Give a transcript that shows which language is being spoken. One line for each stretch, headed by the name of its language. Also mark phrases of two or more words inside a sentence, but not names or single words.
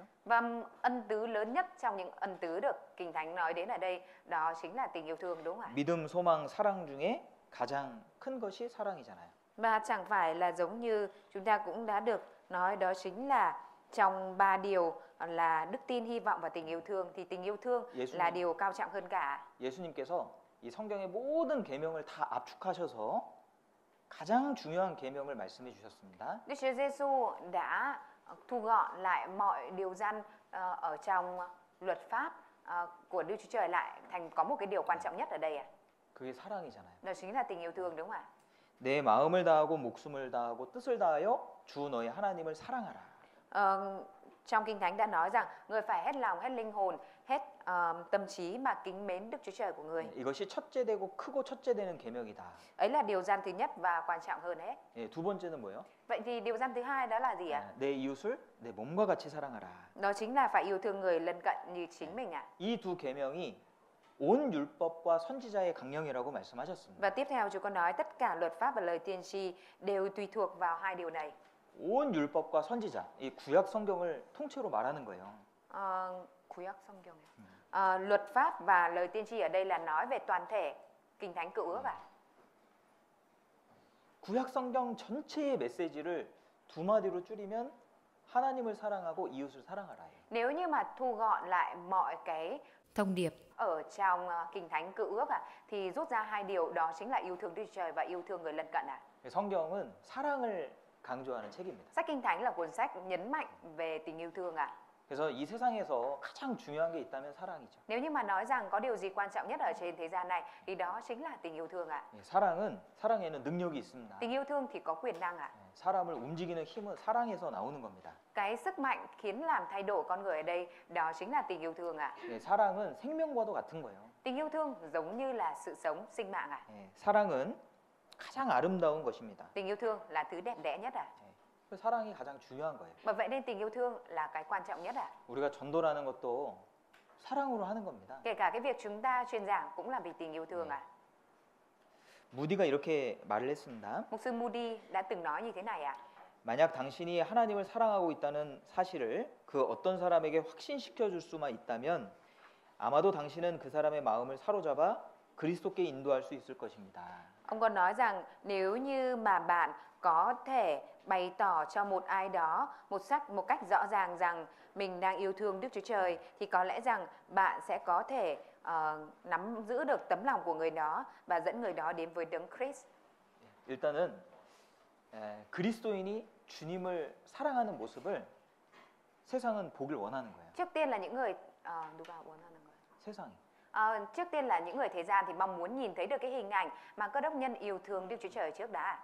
Vietnamese: Và ân tứ lớn nhất trong những ân tứ được Kinh Thánh nói đến ở đây đó chính là tình yêu thương, đúng không ạ?
Korean: 믿음, 소망, 사랑 중에 가장 큰 것이 사랑이잖아요.
Vietnamese: Và chẳng phải là giống như chúng ta cũng đã được nói đó chính là trong 3 điều là đức tin, hy vọng và tình yêu thương thì tình yêu thương là điều cao trọng hơn cả.
Korean: 예수님께서 이 성경의 모든 계명을 다 압축하셔서 가장 중요한 계명을 말씀해 주셨습니다.
Vietnamese: Đức Chúa Giêsu đã thu gọn lại mọi điều răn ở trong luật pháp của Đức Chúa Trời lại thành có một cái điều quan trọng nhất ở đây ạ.
Korean: 그게 사랑이잖아요.
Vietnamese: Đó chính là tình yêu thương, đúng không ạ?
Korean: 내 마음을 다하고 목숨을 다하고 뜻을 다하여 주 너희 하나님을 사랑하라.
Vietnamese: Trong Kinh Thánh đã nói rằng người phải hết lòng, hết linh hồn, hết tâm trí mà kính mến Đức Chúa Trời của người.
Korean: 이것이 첫째 되고 크고 첫째 되는 계명이다.
Vietnamese: Ấy là điều răn thứ nhất và quan trọng hơn hết.
Korean: 두 번째는 뭐예요?
Vietnamese: Vậy thì điều răn thứ hai đó là gì ạ?
Korean: 내 이웃을 내 몸과 같이 사랑하라.
Vietnamese: Đó chính là phải yêu thương người lân cận như chính mình ạ.
Korean: 이 두 계명이 온 율법과 선지자의 강령이라고 말씀하셨습니다.
Vietnamese: Và tiếp theo Chúa có nói tất cả luật pháp và lời tiên tri đều tùy thuộc vào hai điều này.
Korean: 온 율법과 선지자, 이 구약 성경을 통째로 말하는 거예요. 구약 성경이요.
Vietnamese: Luật pháp và lời tiên tri ở đây là nói về toàn thể Kinh Thánh Cựu Ước ạ.
Korean: 구약 성경 전체의 메시지를 두 마디로 줄이면 하나님을 사랑하고 이웃을 사랑하라예요.
Vietnamese: Nếu như mà thu gọn lại mọi cái thông điệp ở trong Kinh Thánh Cựu Ước thì rút ra hai điều đó chính là yêu thương Đức Chúa Trời và yêu thương người lân cận ạ.
Korean: 성경은 사랑을 강조하는 책입니다.
Vietnamese: Sách Kinh Thánh là cuốn sách nhấn mạnh về tình yêu thương ạ.
Korean: 그래서 이 세상에서 가장 중요한 게 있다면 사랑이죠.
Vietnamese: Nếu như mà nói rằng có điều gì quan trọng nhất ở trên thế gian này thì đó chính là tình yêu thương ạ.
Korean: 사랑에는 능력이 있습니다.
Vietnamese: Tình yêu thương thì có quyền năng ạ.
Korean: 사람을 움직이는 힘은 사랑에서 나오는 겁니다.
Vietnamese: Cái sức mạnh khiến làm thay đổi con người ở đây đó chính là tình yêu thương ạ.
Korean: 사랑은 생명과도 같은 거예요.
Vietnamese: Tình yêu thương giống như là sự sống, sinh mạng ạ.
Korean: 사랑은 가장 아름다운 것입니다.
Vietnamese: Tình yêu thương là thứ đẹp đẽ nhất à?
Korean: 그 사랑이 가장 중요한 거예요.
Vietnamese: Bởi vậy nên tình yêu thương là cái quan trọng nhất à?
Korean: 우리가 전도라는 것도 사랑으로 하는 겁니다.
Vietnamese: Kể cả cái việc chúng ta truyền giảng cũng là vì tình yêu thương à?
Korean: 무디가 이렇게 말을 했습니다.
Vietnamese: Mục sư Moody đã từng nói như thế này à?
Korean: 만약 당신이 하나님을 사랑하고 있다는 사실을 그 어떤 사람에게 확신시켜 줄 수만 있다면 아마도 당신은 그 사람의 마음을 사로잡아 그리스도께 인도할 수 있을 것입니다.
Vietnamese: Ông còn nói rằng nếu như mà bạn có thể bày tỏ cho một ai đó một cách rõ ràng rằng mình đang yêu thương Đức Chúa Trời thì có lẽ rằng bạn sẽ có thể nắm giữ được tấm lòng của người đó và dẫn người đó đến với Đấng Christ.
Korean: 일단은 그리스도인이 주님을 사랑하는 모습을 세상은 보길 원하는 거예요.
Vietnamese: Trước tiên là những người
Korean: 누가 원하는 거예요? 세상이.
Vietnamese: Trước tiên là những người thế gian thì mong muốn nhìn thấy được cái hình ảnh mà cơ đốc nhân yêu thương Đức Chúa Trời trước đã.